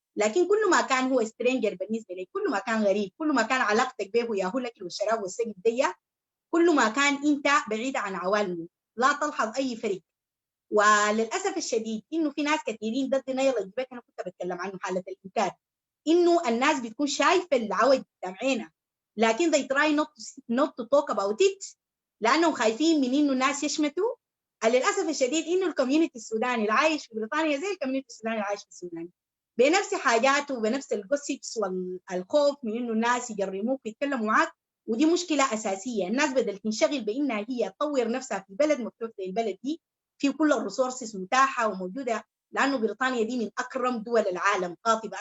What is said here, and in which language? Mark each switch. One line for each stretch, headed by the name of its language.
Arabic: لكن كل ما كان هو سترينجر بالنسبه لك، كل ما كان غريب، كل ما كان علاقتك به يا هو الاكل والشراب والسجن دي، كل ما كان انت بعيد عن عوالمه، لا تلحظ اي فرق. وللاسف الشديد انه في ناس كثيرين ضد نيل الجبال، انا كنت بتكلم عنه حاله الانكار، انه الناس بتكون شايفه العوج قدام عينها لكن
English: they try not to talk about it
Arabic: لانهم خايفين من انه الناس يشمتوا. للاسف الشديد انه الكوميونتي السوداني العايش في بريطانيا زي الكوميونتي السوداني العايش في السودان بنفس حاجاته وبنفس الجوسيبس والخوف من انه الناس يجرموك ويتكلموا معك. ودي مشكله اساسيه. الناس بدل تنشغل بانها هي تطور نفسها في بلد مفتوح زي البلد دي في كل الريسورسز متاحه وموجوده، لانه بريطانيا دي من اكرم دول العالم قاطبه.